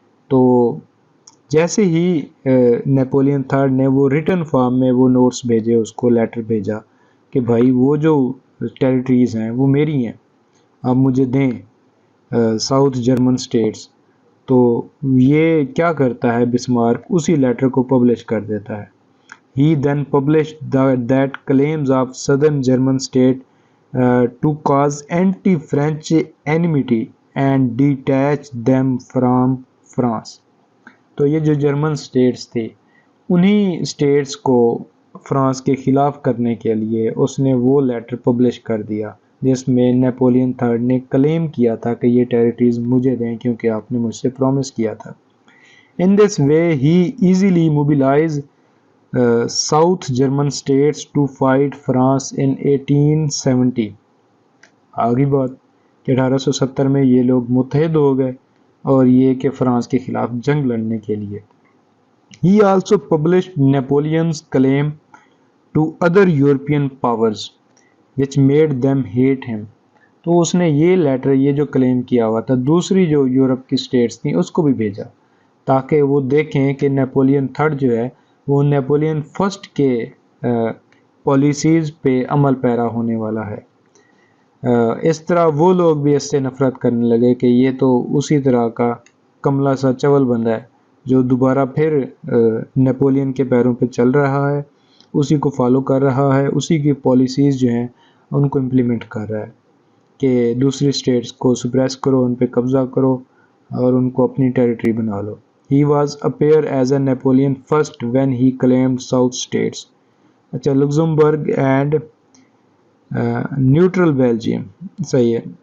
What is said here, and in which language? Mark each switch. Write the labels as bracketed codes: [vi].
[ur] تو جیسے ہی Napoleon third نے وہ ریٹن فارم میں وہ نوٹس بھیجے، اس کو لیٹر بھیجا کہ بھائی وہ جو ٹیریٹریز ہیں وہ میری ہیں، آپ مجھے دیں، ساؤتھ جرمن سٹیٹس۔ تو یہ کیا کرتا ہے بسمارک؟ اسی لیٹر کو پبلش کر دیتا ہے [en] He then published that claims of southern German state to cause anti-French enmity and detach them from France. [ur] تو یہ جو جرمن سٹیٹس تھے انہی سٹیٹس کو فرانس کے خلاف کرنے کے لیے اس نے وہ لیٹر پبلش کر دیا جس میں نیپولین تھرڈ نے کلیم کیا تھا کہ یہ ٹیریٹریز مجھے دیں کیونکہ آپ نے مجھ سے پرومس کیا تھا. [en] In this way he easily mobilized South German states to fight France in 1870. [ur] آگی بات کہ 1870 میں یہ لوگ متحد ہو گئے اور یہ کہ فرانس کے خلاف جنگ لڑنے کے لیے. [en] He also published Napoleon's claim to other European powers which made them hate him. [ur] تو اس نے یہ لیٹر یہ جو کلیم کیا ہوا تھا دوسری جو یورپ کی سٹیٹس تھیں اس کو بھی بھیجا تاکہ وہ دیکھیں کہ نیپولین تھرڈ جو ہے وہ نیپولین فرسٹ کے پالیسیز پہ عمل پیرا ہونے والا ہے. اس طرح وہ لوگ بھی اس سے نفرت کرنے لگے کہ یہ تو اسی طرح کا کملا سا چول بندہ ہے جو دوبارہ پھر نیپولین کے پیروں پہ چل رہا ہے, اسی کو فالو کر رہا ہے, اسی کی پالیسیز جو ہیں ان کو امپلیمنٹ کر رہا ہے کہ دوسری سٹیٹس کو سپریس کرو, ان پہ قبضہ کرو اور ان کو اپنی ٹیریٹری بنا لو. [en] He was appear as a Napoleon first when he claimed South states. [ur] اچھا لگزمبرگ اینڈ نیوٹرل بیلجیم صحیح ہے.